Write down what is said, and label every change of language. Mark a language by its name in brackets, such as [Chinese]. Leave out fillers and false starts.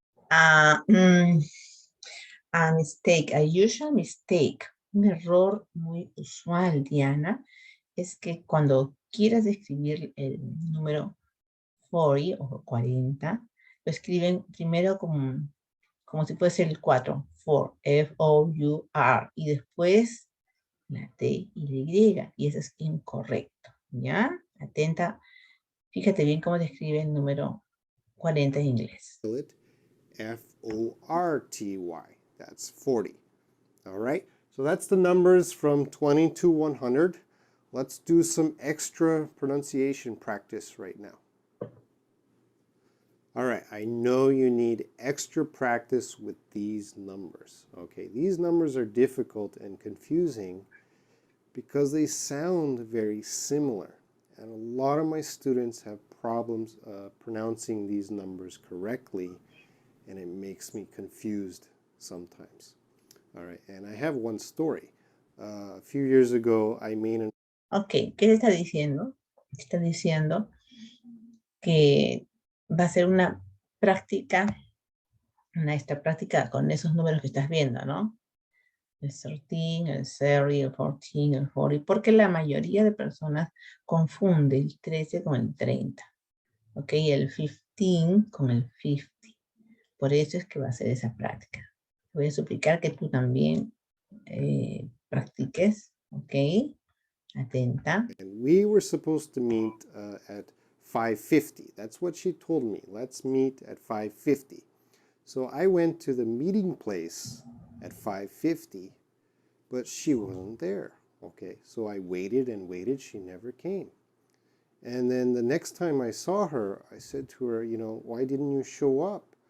[English] A mistake, a usual mistake, [Spanish] un error muy usual, Diana, es que cuando quieras escribir el número 40 o 40, lo escriben primero como si fuese el 4, for, F-O-U-R, y después la T y la Y, y eso es incorrecto, ¿ya? Atenta, fíjate bien cómo se escribe el número 40 en inglés. [English] F-O-R-T-Y, that's 40, all right? So that's the numbers from 20 to 100. Let's do some extra pronunciation practice right now. All right, I know you need extra practice with these numbers. Okay, these numbers are difficult and confusing because they sound very similar. And a lot of my students have problems pronouncing these numbers correctly, and it makes me confused sometimes. All right, and I have one story. A few years ago, I made an... [Spanish] Ok, ¿qué le está diciendo? Está diciendo que va a ser una práctica, esta práctica con esos números que estás viendo, ¿no? El 13, el 30, el 14, el 40, porque la mayoría de personas confunde el 13 con el 30, ¿ok? El 15 con el 50. Por eso es que va a ser esa práctica. Voy a suplicar que tú también practiques, ¿ok? Atenta. [English] And we were supposed to meet at 5:50. That's what she told me. Let's meet at 5:50. So I went to the meeting place at 5:50, but she wasn't there. Okay, so I waited and waited. She never came. And then the next time I saw her, I said to her, you know, why didn't you show up?